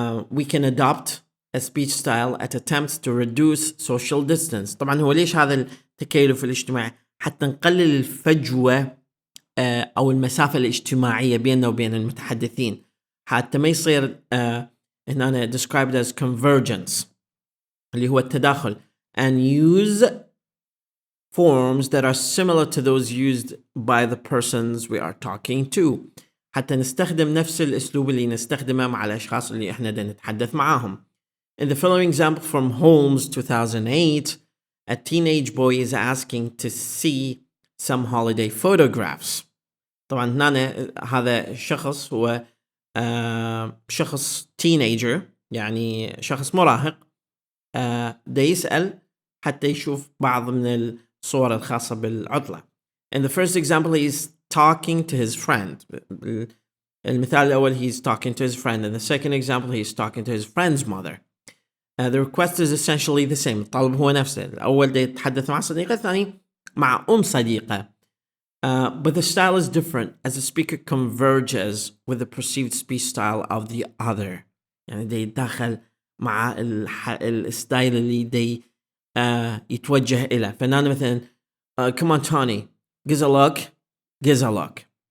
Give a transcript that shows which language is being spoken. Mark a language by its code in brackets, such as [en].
[en] we can adopt a speech style at attempts to reduce social distance. [ar] طبعا هو ليش هذا التكيف الاجتماعي؟ حتى نقلل الفجوة أو المسافة الاجتماعية بيننا وبين المتحدثين, حتى ما يصير هنا [en] described as convergence [ar] اللي هو التداخل, [en] and use forms that are similar to those used by the persons we are talking to, [ar] حتى نستخدم نفس الأسلوب اللي نستخدمه مع الأشخاص اللي إحنا نتحدث معاهم. [en] In the following example from Holmes 2008, a teenage boy is asking to see some holiday photographs. [ar] طبعا هنا هذا الشخص هو شخص teenager, يعني شخص مراهق, ده يسأل حتى يشوف بعض من الصور الخاصة بالعطلة. [en] In the first example he is talking to his friend. [ar] المثال الأول [en] he is talking to his friend. In the second example he is talking to his friend's mother. The request is essentially the same. [ar] الطلب هو نفسه. الأول ده يتحدث مع صديقة, الثاني مع صديقة. [en] But the style is different as the speaker converges with the perceived speech style of the other. [ar] يعني ده يتدخل مع الستايل اللي ده يتوجه إليه. فأنا مثلا [en] come on Tony, gives a look.